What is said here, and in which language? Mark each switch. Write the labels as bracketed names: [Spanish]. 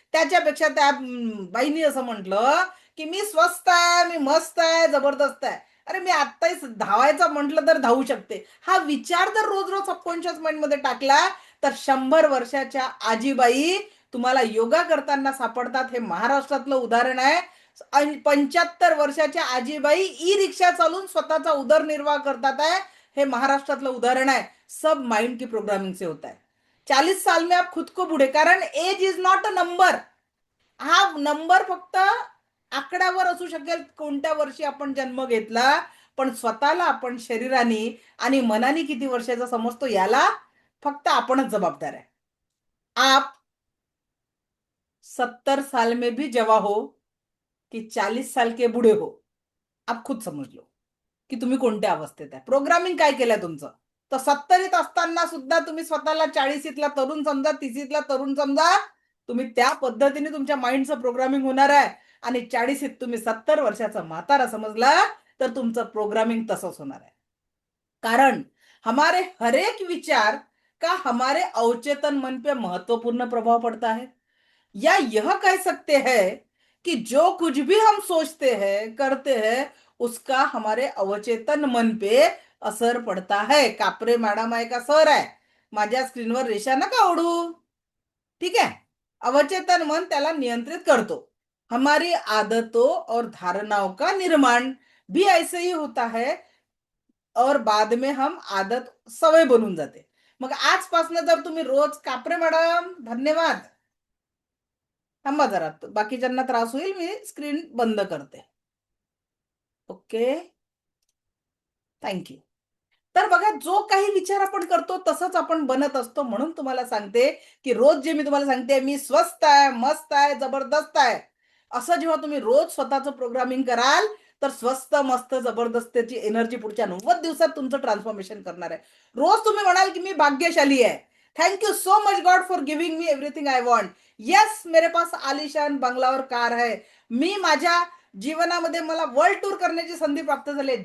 [Marathi] त्याच्यापेक्षा त्या बाईनी असं म्हटलं की मी स्वस्त आहे, मी मस्त आहे, जबरदस्त आहे, अरे मी आत्ताही धावायचं म्हटलं तर धावू शकते, हा विचार जर रोज रोज सबकॉन्शियस माइंड मध्ये टाकला तर 100 वर्षाच्या आजीबाई तुम्हाला योगा करताना सापडतात. हे महाराष्ट्रातलं उदाहरण आहे. 75 वर्षाच्या आजीबाई ई रिक्षा चालून स्वतःचा उदरनिर्वाह करतात आहे. हे महाराष्ट्रातलं उदाहरण आहे. [Hindi] सब माइंड की प्रोग्रामिंग से होता है. 40 साल में आप खुद को बूढ़े, कारण [English] Age is not a number. [Marathi] हा नंबर फक्त आकड्यावर असू शकेल, कोणत्या वर्षी आपण जन्म घेतला, पण स्वतःला आपण शरीराने आणि मनाने किती वर्षाचा समजतो याला फक्त आपणच जबाबदार आहे. [Hindi] आप 70 साल में भी जवा हो की 40 साल के बूढ़े हो, आप खुद समज लो की [Marathi] तुम्ही कोणत्या अवस्थेत आहे. प्रोग्रामिंग काय केलंय तुमचं. तर 70त असताना सुद्धा तुम्ही स्वतःला 40ला तरुण समजा, 30ला तरुण समजा. तुम्ही त्या पद्धतीने तुमच्या माइंडचं प्रोग्रामिंग होणार आहे. आणि 40त तुम्ही 70 वर्षाचा म्हातारा समजला तर तुमचं प्रोग्रामिंग तसंच होणार आहे. [Hindi] कारण हमारे हर एक विचार का हमारे अवचेतन मन पे महत्वपूर्ण प्रभाव पड़ता है. या यह कह सकते हैं कि जो कुछ भी हम सोचते हैं, करते हैं, उसका हमारे अवचेतन मन पे असर पड़ता है. [Marathi] कापरे मॅडम आहे का सर आहे? माझ्या स्क्रीनवर रेषा नका ओढू. ठीक है? अवचेतन मन त्याला नियंत्रित करतो. [Hindi] हमारी आदतों और धारणाओं का निर्माण भी ऐसे ही होता है और बाद में हम आदत सवय बनून जाते. [Marathi] मग आजपासून जर तुम्ही रोज, कापरे मॅडम धन्यवाद, थांबा जरा, बाकीच्यांना त्रास होईल, मी स्क्रीन बंद करते. Okay, thank you. तर बघा, जो काही विचार आपण करतो तसंच आपण बनत असतो. म्हणून तुम्हाला सांगते, की रोज जे मी तुम्हाला सांगते, मी स्वस्त आहे, मस्त आहे, जबरदस्त आहे. असं जेव्हा तुम्ही रोज स्वतःचं प्रोग्रामिंग कराल, तर स्वस्त, मस्त, जबरदस्तीची एनर्जी पुढच्या 90 दिवसात तुमचं ट्रान्सफॉर्मेशन करणार आहे. रोज तुम्ही म्हणाल, की मी भाग्यशाली आहे. [English] Thank you so much God for giving me everything I want. [Hindi] Yes, मेरे पास आलिशान बंगला और कार है. [Marathi] मी माझ्या जीवनामध्ये मला वर्ल्ड टूर करण्याची संधी प्राप्त झाली आहे.